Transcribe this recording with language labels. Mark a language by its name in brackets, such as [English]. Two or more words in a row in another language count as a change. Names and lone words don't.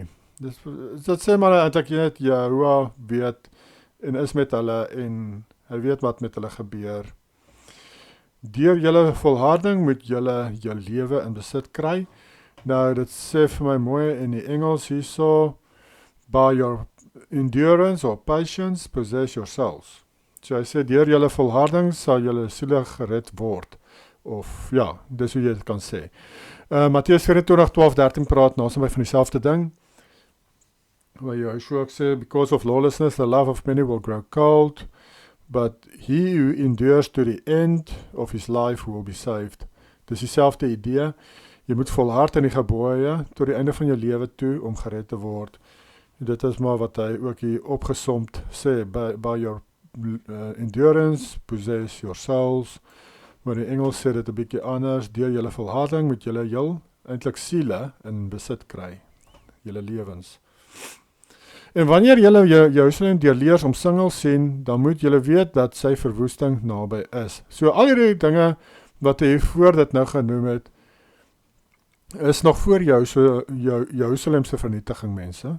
[Afrikaans] Dit sê maar eintlik net Jehovah weet en is met hulle en hy weet wat met hulle gebeur. Deur julle volharding moet julle jou lewe in besit kry. Nou dit sê vir my mooi in die Engels hierso, [English] by your endurance or patience possess yourselves. [Afrikaans] So hy sê deur julle volharding sal julle siele gered word. Of ja, dis hoe jy dit kan sê. Matteus 24:12-13 praat naasbij van dieselfde ding, waar Joshua ook sê, [English] because of lawlessness the love of many will grow cold, but he who endures to the end of his life will be saved. [Afrikaans] Dis dieselfde idee, jy moet volhard in die gebooie tot die einde van jou lewe toe om gered te word. En dit is maar wat hy ook hier opgesomt sê, [English] by your endurance possess yourselves. [Afrikaans] Maar in Engels sê dit 'n bietjie anders, deur julle volharding moet julle heel eintlik siele in besit kry, julle lewens. En wanneer julle Jerusalem deur leers omsingel sien, dan moet julle weet dat sy verwoesting naby is. So al hierdie dinge wat hy voor dit nou genoem het, is nog voor jou Jerusalemse vernietiging, mense.